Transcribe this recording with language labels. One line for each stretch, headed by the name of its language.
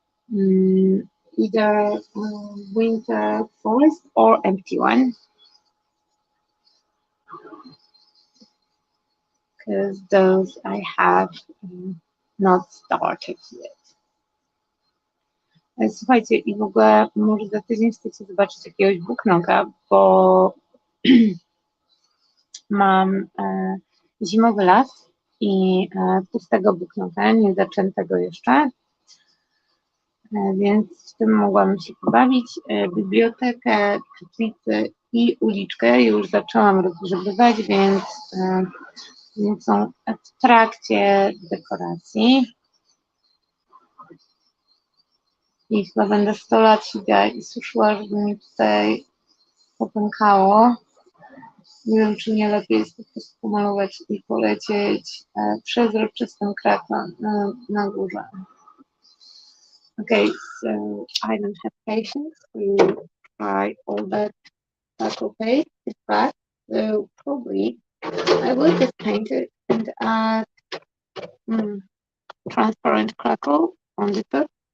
English: Either winter forest or empty one. Because those I have not started yet.
Polish: Słuchajcie, i w ogóle może za tydzień chcecie zobaczyć jakiegoś booknoga, bo mam zimowy las i pustego booknoga, nie zaczętego jeszcze, więc w tym mogłam się pobawić. Bibliotekę, świetlicę i uliczkę już zaczęłam rozgrzebywać, więc są w trakcie dekoracji. I chyba będę 100 lat siedziała i suszyła, żeby mi tutaj popękało. Nie wiem, czy nie lepiej jest po prostu pomalować i polecieć przezroczystym krakiem na górze.
English: Okay, so I don't have patience to try all that charcoal paste. It's bad, so probably I will just paint it and add transparent crackle on the top.